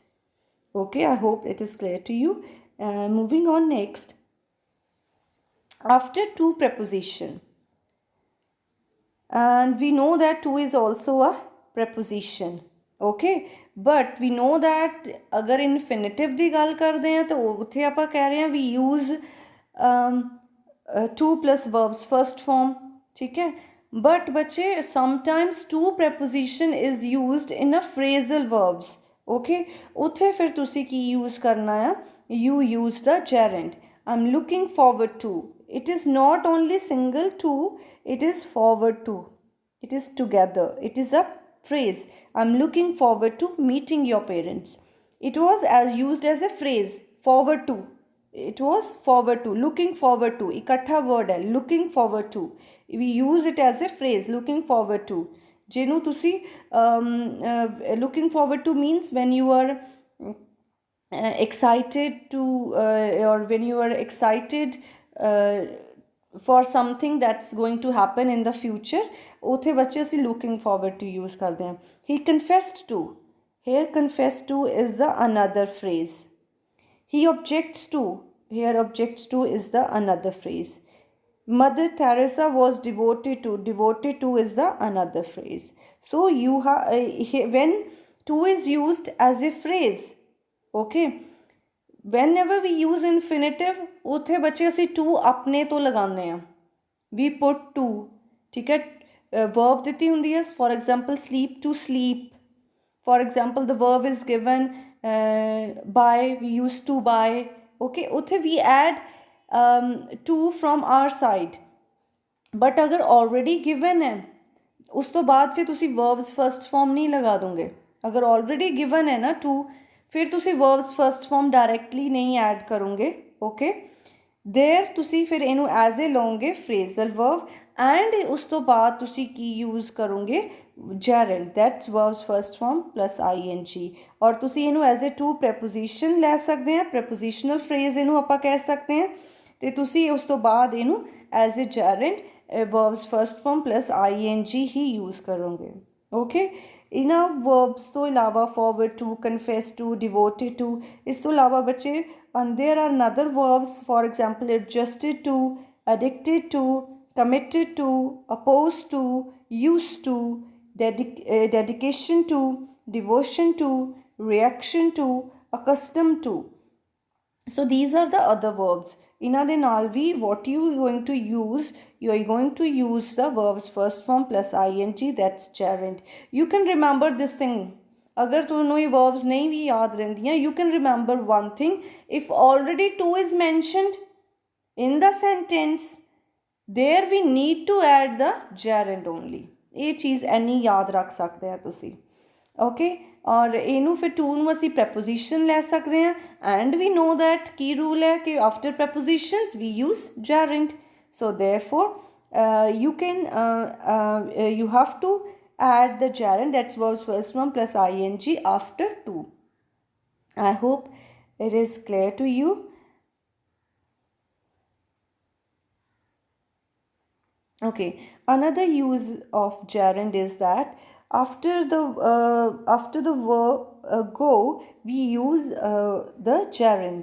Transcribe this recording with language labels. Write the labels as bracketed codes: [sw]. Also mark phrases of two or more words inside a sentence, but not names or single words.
[en] Okay, I hope it is clear to you. Moving on next, after to preposition, and we know that to is also a preposition. Okay, but we know that agar infinitive [pa] ਦੀ ਗੱਲ ਕਰਦੇ ਹਾਂ ਤਾਂ ਉੱਥੇ ਆਪਾਂ ਕਹਿ ਰਹੇ ਹਾਂ [en] we use to plus verbs first form. [hi] ठीक है, [en] but बच्चे sometimes to preposition is used in a phrasal verbs. [pa] Okay, ਉੱਥੇ ਫਿਰ ਤੁਸੀਂ ਕੀ use ਕਰਨਾ ਆ, [en] you use the gerund. I'm looking forward to. It is not only single to, it is forward to. It is together. It is a phrase. I'm looking forward to meeting your parents. It was as used as a phrase. Forward to. It was forward to. Looking forward to. [pa] ਇਕੱਠਾ word ਹੈ. [en] Looking forward to. We use it as a phrase. Looking forward to. [pa] ਜਿਹਨੂੰ ਤੁਸੀਂ [en] looking forward to means when you are excited to or when you are excited for something that's going to happen in the future, [pa] ਉੱਥੇ ਬੱਚੇ ਅਸੀਂ [en] looking forward to [pa] use ਕਰਦੇ ਹਾਂ. [en] He confessed to. Here confessed to is the another phrase. He objects to. Here objects to is the another phrase. Mother Teresa was devoted to. Devoted to is the another phrase. So you have when to is used as a phrase. [pa] Okay, [en] whenever we use infinitive [pa] ਉੱਥੇ ਬੱਚੇ ਅਸੀਂ to ਆਪਣੇ ਤੋਂ ਲਗਾਉਂਦੇ ਹਾਂ. [en] We put to. [pa] ਠੀਕ ਹੈ, verb ਦਿੱਤੀ ਹੁੰਦੀ ਹੈ, [en] for example sleep to sleep. For example the verb is given by, we use to by. [pa] Okay, ਉੱਥੇ [en] we add to from our side, but [pa] ਅਗਰ [en] already given [pa] ਹੈ ਉਸ ਤੋਂ ਬਾਅਦ ਫਿਰ ਤੁਸੀਂ [en] verbs first form [pa] ਨਹੀਂ ਲਗਾ ਦੋਗੇ. ਅਗਰ [en] already given [pa] ਹੈ ਨਾ to, ਫਿਰ ਤੁਸੀਂ [en] verbs first form directly [pa] ਨਹੀਂ add ਕਰੋਗੇ. Okay, there ਤੁਸੀਂ ਫਿਰ ਇਹਨੂੰ [en] as a [pa] ਲਓਗੇ [en] phrasal verb, [pa] and ਉਸ ਤੋਂ ਬਾਅਦ ਤੁਸੀਂ ਕੀ use ਕਰੋਗੇ, [en] gerund. That's verbs first form plus ing. [pa] ਔਰ ਤੁਸੀਂ ਇਹਨੂੰ [en] as a to preposition [pa] ਲੈ ਸਕਦੇ ਆ, [en] prepositional phrase [pa] ਇਹਨੂੰ ਆਪਾਂ ਕਹਿ ਸਕਦੇ ਆ, ਤੇ ਤੁਸੀਂ ਉਸ ਤੋਂ ਬਾਅਦ ਇਹਨੂੰ [en] as a gerund verbs first form plus ing [pa] ਹੀ use ਕਰੋਗੇ. Okay, ਇਹਨਾਂ verbs ਤੋਂ ਇਲਾਵਾ [en] forward to, confess to, devoted to, [pa] ਇਸ ਤੋਂ ਇਲਾਵਾ ਬੱਚੇ [en] and there are another verbs, for example adjusted to, addicted to, committed to, opposed to, used to, dedication to, devotion to, reaction to, accustomed to. So these are the other verbs. [pa] ਇਹਨਾਂ ਦੇ ਨਾਲ ਵੀ [en] what you are going to use, you are going to use the verbs first form plus ing, that's gerund. You can remember this thing. [pa] अगर ਤੁਹਾਨੂੰ ਇਹ verbs ਨਹੀਂ ਵੀ ਯਾਦ ਰਹਿੰਦੀਆਂ, [en] you can remember one thing. If already to is mentioned in the sentence, there we need to add the gerund only. [pa] ਇਹ ਚੀਜ਼ ਇੰਨੀ ਯਾਦ ਰੱਖ ਸਕਦੇ ਆ ਤੁਸੀਂ. Okay, ਔਰ ਇਹਨੂੰ ਫਿਰ to ਨੂੰ ਅਸੀਂ preposition ਲੈ ਸਕਦੇ ਹਾਂ, [en] and we know that ਕੀ rule [pa] ਹੈ ਕਿ [en] after prepositions we use gerund. So therefore you can you have to add the gerund, that's verbs first form plus ing after to. I hope it is clear to you. Okay, another use of gerund is that after the verb go, we use the gerund.